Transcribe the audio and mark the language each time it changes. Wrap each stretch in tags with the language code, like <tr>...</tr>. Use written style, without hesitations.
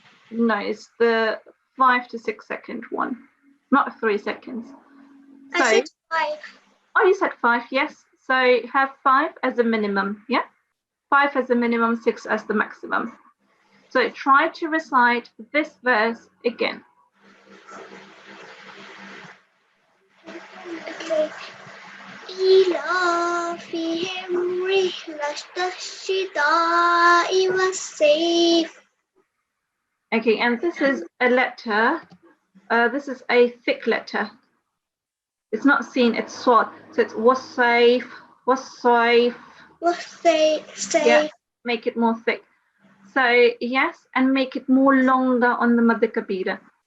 <en>No, it's the 5 to 6 second one, not 3 seconds. So, I said 5. Oh, you said 5, yes. So have 5 as a minimum, yeah? 5 as a minimum, 6 as the maximum. So try to recite this verse again. Okay.</en> <ar>إيلافهم رحلة الشتاء والصيف.</ar> <en>Okay, and this is a letter. This is a thick letter. It's not seen, it's swat. So it's wasayf, wasayf.</en> <ar>والصيف.</ar> <en>Yeah, make it more thick. So yes, and make it more longer on the Madh Kabira.</en>